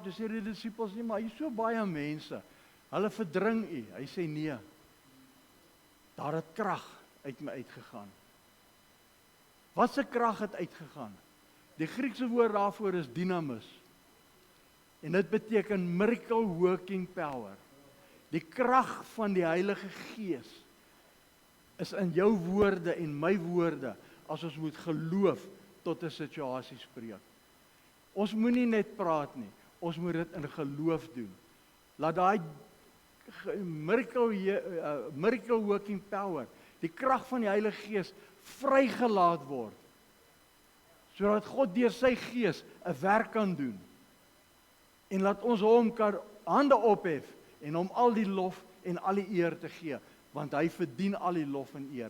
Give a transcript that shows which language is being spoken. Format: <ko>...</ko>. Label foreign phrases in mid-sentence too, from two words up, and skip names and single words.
<af>Toe sê die disippels nie, maar hier is so baie mense. Hulle verdring u. Hy sê nee. Daar het krag uit my uitgegaan. Wat se krag het uitgegaan? Die Griekse woord daarvoor is dynamis. En dit beteken</af> <en>miracle working power.</en> <af>Die krag van die Heilige Gees is in jou woorde en my woorde, as ons moet geloof tot 'n situasie spreek. Ons moenie net praat nie, ons moet dit in geloof doen. Laat daai</af> <en>miracle working power,</en> <af>die krag van die Heilige Gees, vrygelaat word, sodat God deur sy Gees 'n werk kan doen. En laat ons hom kan hande ophef en hom al die lof en al die eer te gee, want hy verdien al die lof en eer.</af>